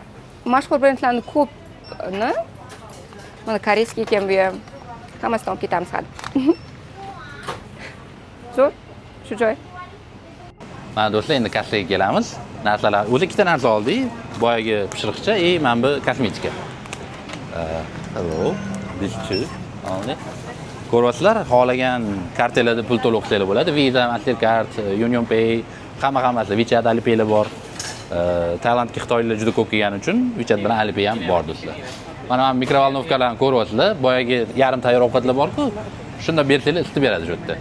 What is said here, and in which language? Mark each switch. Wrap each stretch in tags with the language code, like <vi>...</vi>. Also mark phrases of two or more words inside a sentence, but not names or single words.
<uz>Mashhur brendlarning ko'pni mana koreyskiy ekan bu ham. Hammasidan olib ketamiz hali. Shu joy. Mana do'stlar, endi kassaga kelamiz. Narsalar, o'zi ikkita narsa oldik. Boyagi pishiriqcha, mana bu kosmetika.</uz> <en>Hello. This two only.</en> <uz>Ko'ryapsizlar, xohlagan kartalarda pul to'lab o'qisanglar bo'ladi. Visa, Mastercard, Union Pay, hammasi, WeChat, Alipay bor. Tailandga xitoyliklar juda ko'p kelgani uchun WeChat bilan Alipay ham bor do'stlar. Mana mikrovolnovkalarni ko'ryapsizlar. Boyagi yarim tayyor ovqatlar bor-ku, shunda bersanglar isitib beradi shu yerda.</uz>